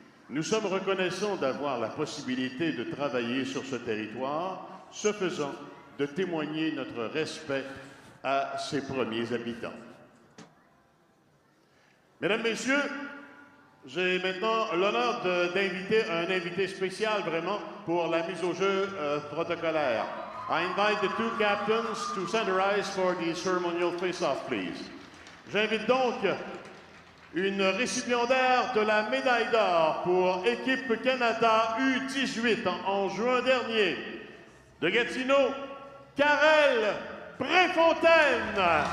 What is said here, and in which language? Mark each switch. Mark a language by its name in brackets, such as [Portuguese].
[French] Nous sommes reconnaissants d'avoir la possibilité de travailler sur ce territoire, ce faisant, de témoigner notre respect à ses premiers habitants. Mesdames, Messieurs, j'ai maintenant l'honneur d'inviter un invité spécial vraiment pour la mise au jeu protocolaire. [English] I invite the two captains to centerize for the ceremonial face-off, please. [French] J'invite donc une récipiendaire de la médaille d'or pour Équipe Canada U18 en juin dernier, de Gatineau, Karel Préfontaine.